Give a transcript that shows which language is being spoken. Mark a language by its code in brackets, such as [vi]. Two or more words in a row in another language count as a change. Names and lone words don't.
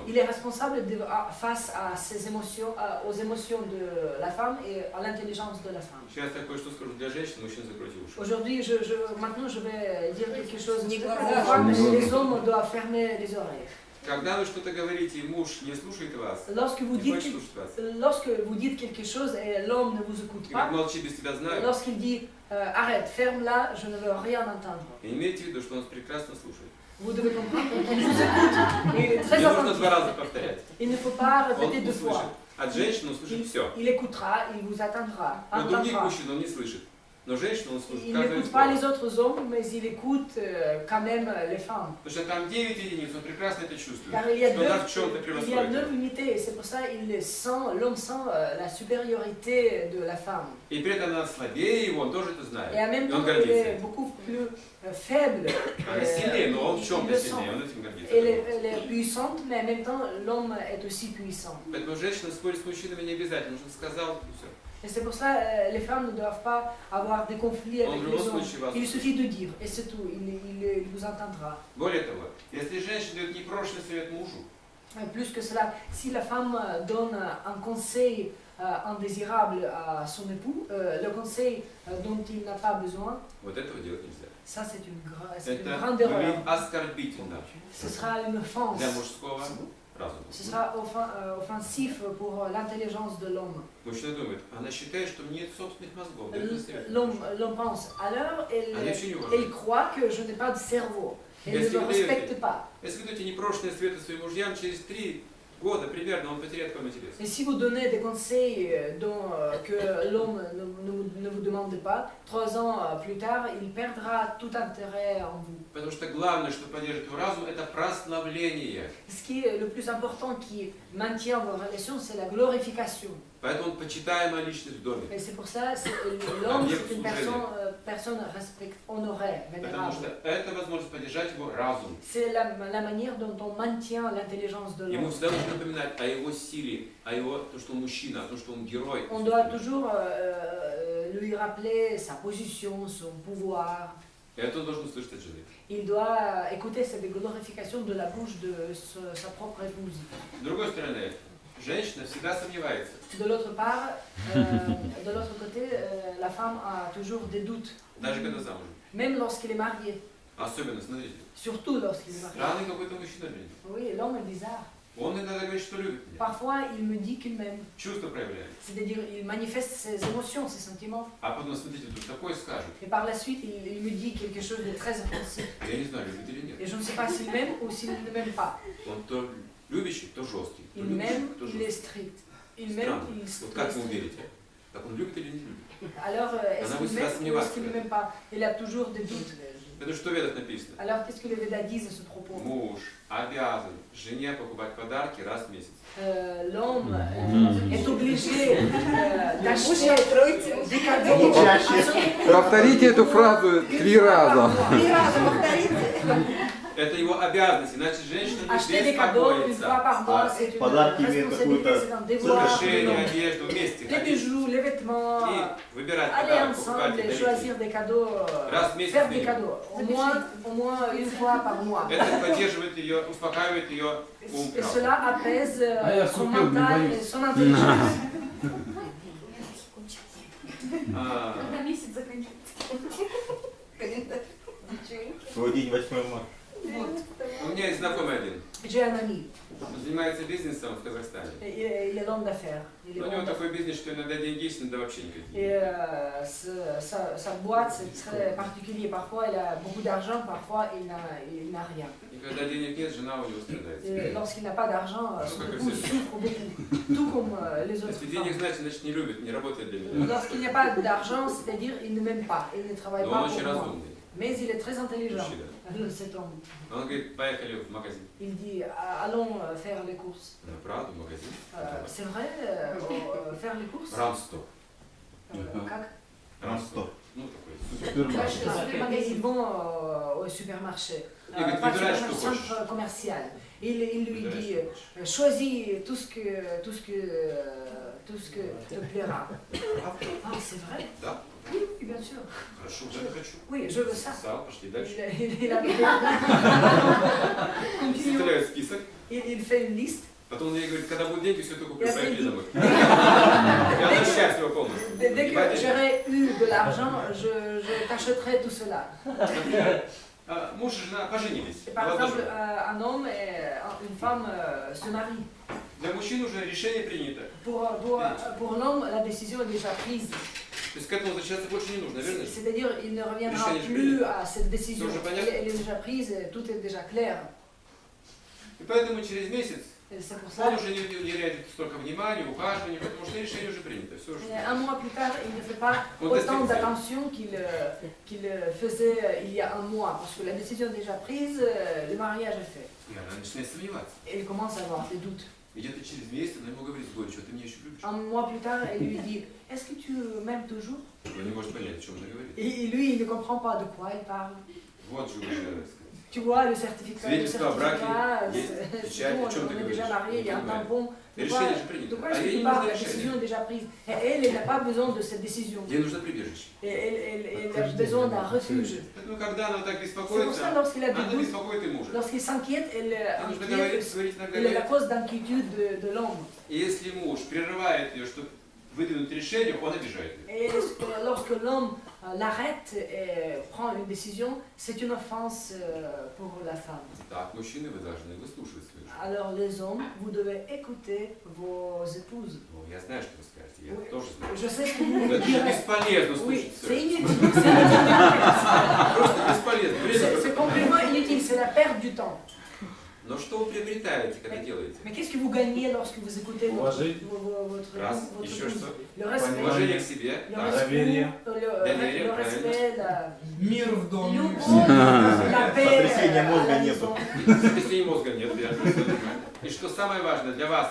[fr] Il est responsable face à ses émotions, aux émotions de la femme et à l'intelligence de la femme. [ru] Сейчас я кое-что скажу для женщин, мужчин закройте уши. [fr] Aujourd'hui, maintenant, je vais dire quelque chose. [ru] Не [fr] Les [ru] глаза, [fr] femmes, [ru] не [fr] les hommes doivent fermer les oreilles. [ru] Когда вы что-то говорите, и муж не слушает вас, [fr] Lorsque vous [ru] не [fr] dites, [ru] хочет слушать вас, [fr] lorsque vous dites quelque chose et l'homme ne vous écoute [ru] и как [fr] pas, [ru] молчи, без тебя знаю, [fr] lorsqu'il dit arrête, ferme là, je ne veux rien entendre. [ru] и имейте в виду, что он вас прекрасно слушает. [fr] Vous devez comprendre qu'il vous écoute. Il est très [ru] Не нужно два [fr] attentif. [ru] раза повторять. [fr] Il ne faut pas [ru] Он [fr] répéter deux [ru] услышит. [fr] fois. [ru] От женщины он слышит все. [fr] Il écoutera, il vous attendra, [ru] Но других [fr] entendra. [ru] мужчин он не слышит. Но женщину он слышит [fr] Il [ru] каждое [fr] n'écoute pas [ru] слово. [fr] les autres hommes, mais il écoute quand même les femmes. [ru] Потому что там 9 единиц, он прекрасно это чувствует. [fr] Car il y a [ru] Что она в чем-то [fr] 9 [ru] превосходит. [fr] unités, et c'est pour ça l'homme sent la supériorité de la femme. [ru] И при этом она слабее его, он тоже это знает. [fr] Et en même [ru] И он [fr] temps, elle [ru] гордится [fr] est [ru] этим. [fr] beaucoup plus faible. [ru] Она сильнее, но он в [fr] il [ru] чем-то [fr] le [ru] сильнее, [fr] sent. [ru] он этим гордится. [fr] Elle est puissante, mais en même temps, l'homme est aussi puissant. [ru] Поэтому женщина спорить с мужчинами не обязательно, нужно сказал, и все. [fr] Et c'est pour ça les femmes ne doivent pas avoir des conflits [ru] Он [fr] avec [ru] в [fr] les [ru] любом [fr] hommes. [ru] случае вас [fr] Il [ru] услышит. [fr] suffit de dire, et c'est tout, il vous entendra. [ru] Более того, если женщина дает непрошенный совет мужу, [fr] Plus que cela, si la femme donne un conseil indésirable à son époux, le conseil dont il n'a pas besoin, [ru] вот этого делать нельзя. [fr] ça c'est une [ru] Это [fr] grande erreur. [ru] выглядит оскорбительно [fr] Ce sera une offense. [ru] для мужского разума. [fr] Ce sera offensif pour l'intelligence de l'homme. [ru] Мужчина думает, она считает, что нет собственных мозгов, дает мне совет. [fr] L'homme pense, alors [ru] Она вообще не [fr] elle [ru] уважает. [fr] croit que je n'ai pas de cerveau. Elle ne me respecte pas. [ru] Если вы даете непрошенные советы своим мужьям, через 3 года примерно он потеряет к вам интерес. [fr] Et si vous donnez des conseils que l'homme ne vous demande pas, 3 ans plus tard, il perdra tout intérêt en vous. [ru] Потому что главное, что поддержит его разум, это прославление. [fr] Ce qui est le plus important qui maintient vos relations, c'est la glorification. [ru] Поэтому он почитаемая личность в доме. [fr] Et c'est pour ça que l'homme, c'est une personne honorée, [ru] Потому [fr] vénérable. [ru] что это возможность поддержать его разум. [fr] C'est la manière dont on maintient l'intelligence de [ru] Ему [fr] l'homme. [ru] всегда нужно напоминать о его силе, о его, то, что он мужчина, о том, что он герой. [fr] On doit toujours lui rappeler sa position, son pouvoir. [ru] И это он должен услышать от жены. [fr] Il doit écouter cette glorification de la bouche de sa propre épouse. [ru] С другой стороны, женщина всегда сомневается. [fr] De l'autre part, de l'autre côté, la femme a toujours des doutes, [ru] Даже когда замужем. [fr] même lorsqu'il est marié, [ru] Особенно, смотрите, [fr] surtout lorsqu'il est marié. [ru] странный какой-то мужчина, блин. [fr] Oui, l'homme est bizarre. [ru] Он иногда говорит, что любит меня. [fr] Parfois, il me dit qu'il m'aime. [ru] Чувства проявляет. [fr] C'est-à-dire, il manifeste ses émotions, ses sentiments. [ru] А потом, смотрите, тут такое скажет. [fr] Et par la suite, il me dit quelque chose de très offensif. [ru] Я не знаю, любит или нет. [fr] Et je ne sais pas s'il m'aime ou s'il ne m'aime pas. [ru] Он то любящий, то жесткий. То [fr] Il [ru] любящий, [fr] m'aime, [ru] то [fr] il est [ru] жесткий. [fr] strict. Il m'aime, [ru] Странно. [fr] il est [ru] Вот [fr] strict. [ru] как вы верите? Так он любит или не любит? [fr] Alors, est-ce [ru] Она [fr] qu'il [ru] всегда [fr] m'aime ou est-ce [ru] сомневается. [fr] qu'il ne m'aime pas? Il a toujours des doutes. [ru] Это что в Ведах написано? [fr] Alors, qu'est-ce que les Védas disent à ce propos? [ru] Муж обязан жене покупать подарки раз в месяц. [fr] L'homme est obligé d'acheter des cadeaux. [ru] Повторите эту фразу 3 раза. 3 раза повторите. Это его обязанность, иначе женщина не [fr] Acheter des cadeaux une fois [ru] беспокоится. [fr] par mois, c'est une [ru] Подарки имеют [fr] responsabilité, [ru] какую-то [fr] c'est un devoir. [ru] Украшения, одежду вместе [fr] Les [ru] ходить [fr] bijoux, les vêtements, [ru] и выбирать [fr] aller [ru] подарок, покупать [fr] ensemble [ru] и [fr] et [ru] дарить. [fr] choisir des cadeaux, [ru] Раз в месяц [fr] faire des [ru] минимум. [fr] cadeaux, au moins une fois par mois. [ru] Это поддерживает ее, успокаивает ее ум. [fr] Et cela apaise Ah, il y a son Sophie, mental mais et son intelligence. [ru] А, Когда месяц заканчивается. Календарь. Свой день 8 марта. у меня есть знакомый один. J'ai un ami, Он занимается бизнесом в Казахстане. [fr] il est l'homme d'affaires. Il est [ru] Но у [fr] l'homme [ru] него [fr] d'affaires. [ru] такой бизнес, что иногда деньги есть, иногда вообще никакие. [fr] Et sa boîte, c'est très particulier. Parfois, il a beaucoup d'argent, parfois, il n'a rien. [ru] И когда денег нет, жена у него страдает. [fr] Et lorsqu'il n'a pas d'argent, son [ru] как [fr] épouse [ru] все. [fr] souffre beaucoup, tout comme les autres [ru] Если [fr] femmes. [ru] денег значит не любит, не работает для меня. [fr] Lorsqu'il n'y a pas d'argent, c'est-à-dire il ne m'aime pas, il ne travaille [ru] Но [fr] pas [ru] он [fr] pour [ru] очень [fr] moi. [ru] разумный. [fr] Mais il est très intelligent, [ru] Мужчина. [fr] cet homme. [ru] Он говорит, поехали в магазин. [fr] Il dit, allons faire les courses. [ru] На Праду, в магазин. [fr] C'est vrai, faire les courses [ru] Рамсто. Как? Рамстор. Ну, такой. [fr] Ils vont au supermarché, Il dit, pas [ru] выбирай, [fr] au [ru] что хочешь. [fr] centre commercial. Il lui [ru] Выбирай, [fr] dit, [ru] что хочешь. [fr] choisis tout ce que te plaira. Ah, c'est vrai? [ru] Да, [fr] Oui, oui, bien sûr. [ru] хорошо, я хочу. [fr] Oui, je veux ça. [ru] Сал, пошли дальше. [fr] Il a Continuons. [ru] Составляют список. [fr] Il fait une liste. [ru] Потом он ей говорит, когда будут деньги, все это куплю, Я поехали приду. домой. И она счастлива полностью. [fr] Dès que [ru] Понимаете? [fr] j'aurai eu de l'argent, je t'achèterai tout cela. [ru] Например, муж и жена поженились. [fr] Et par exemple, [ru] Молодожены. [fr] un homme et une femme se marient. [ru] Для мужчин уже решение принято. [fr] Pour l'homme, la décision est déjà prise. [ru] То есть к этому возвращаться больше не нужно, верно? [fr] C'est-à-dire, il ne reviendra [ru] Решение же [fr] plus [ru] принято. [fr] à cette décision. [ru] C'est уже понятно. [fr] Elle est déjà prise, tout est déjà clair. [ru] И поэтому через месяц [fr] Et c'est pour ça. [ru] он уже не уделяет столько внимания, ухаживания, потому что решение уже принято. Все уже. [fr] Un mois plus tard, il ne fait pas On autant teste. d'attention qu'il faisait il y a un mois, parce que la décision est déjà prise, le mariage est fait. [ru] И она начинает сомневаться. [fr] Et il commence à avoir des doutes. [ru] И где-то через месяц она ему говорит, Боря, что ты меня еще любишь? [fr] Un mois plus tard, elle lui dit, est-ce que tu m'aimes toujours? [ru] Он не может понять, о чем она говорит. [fr] Et lui, il ne comprend pas de quoi elle parle. [ru] Вот же уже, [fr] Tu vois, le certificat, [ru] Свидетельство о браке [fr] c'est [ru] есть, [fr] bon, [ru] печать, о чем ты [fr] on est [ru] говоришь? [fr] déjà mariés, il y a un [ru] Не понимаю. [fr] tampon. De quoi, [ru] Решение же [fr] de [ru] принято. [fr] quoi [ru] А [fr] est-ce que [ru] ей [fr] tu [ru] не [fr] parles? [ru] нужно [fr] La décision [ru] решение. [fr] est déjà prise. Et elle n'a pas besoin de cette décision. [ru] Ей нужно прибежище. [fr] Et elle a besoin d'un refuge. [ru] Поэтому, когда она так [fr] C'est pour ça, [ru] беспокоится, [fr] lorsqu'il a des [ru] она [fr] doutes, [ru] беспокоит и мужа. [fr] lorsqu'il s'inquiète, elle [ru] Ей нужно [fr] inquiète. [ru] говорить на [fr] Elle est la [ru] голове. [fr] cause d'inquiétude de l'homme. [ru] И если муж прерывает ее, чтобы выдвинуть решение, он обижает ее. [fr] Et lorsque l'homme l'arrête et prend une décision, c'est une offense pour la femme. [ru] Так, мужчины, вы должны выслушивать свою жену. [fr] Alors les hommes, vous devez écouter vos épouses. [ru] Ну, я знаю, что вы скажете, я [fr] Oui. [ru] тоже знаю. [fr] Je sais ce que vous [ru] Но [fr] me [ru] это же [fr] direz. [ru] бесполезно [fr] Oui, [ru] слушать [fr] c'est [ru] все. [fr] inutile. C'est [ru] Просто бесполезно. [fr] ce compliment inutile, c'est la perte du temps. [ru] Но что вы приобретаете, когда делаете? [fr] Mais qu'est-ce que vous gagnez lorsque vous écoutez votre [ru] Раз, [fr] votre [ru] еще [fr] épouse? [ru] что? [fr] Le respect, [ru] Уважение к себе. [fr] le [ru] Так. [fr] respect, [ru] Доверие. Доверие, [fr] le respect, la [ru] Мир в доме. любовь, [fr] la paix, [ru] Потрясения мозга [fr] la [ru] нету. [fr] maison. [ru] Если мозга нет, я не знаю. И что самое важное для вас